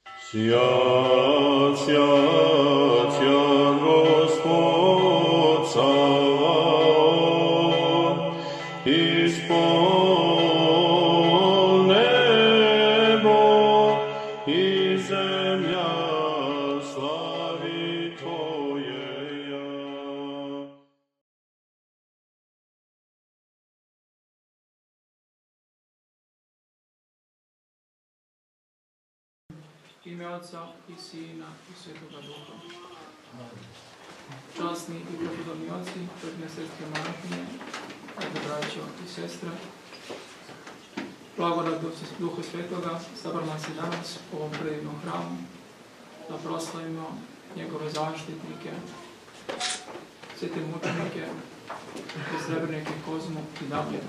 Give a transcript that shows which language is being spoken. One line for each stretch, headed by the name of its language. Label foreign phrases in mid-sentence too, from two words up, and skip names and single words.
Church Slavic: Сядь, Господь Саваоф, исполни небо и земля слави Твоея.
Serbian: Ime Otca i Sina i Svetoga Duha. Časni i prepodobni oci, četne sestre monahinje, braćo i sestre, blagodat Duha Svetoga sabrala se danas u ovom predivnom hramu da proslavimo njegove zaštitnike, svete mučenike, srebrnike Kozmu i Damjana.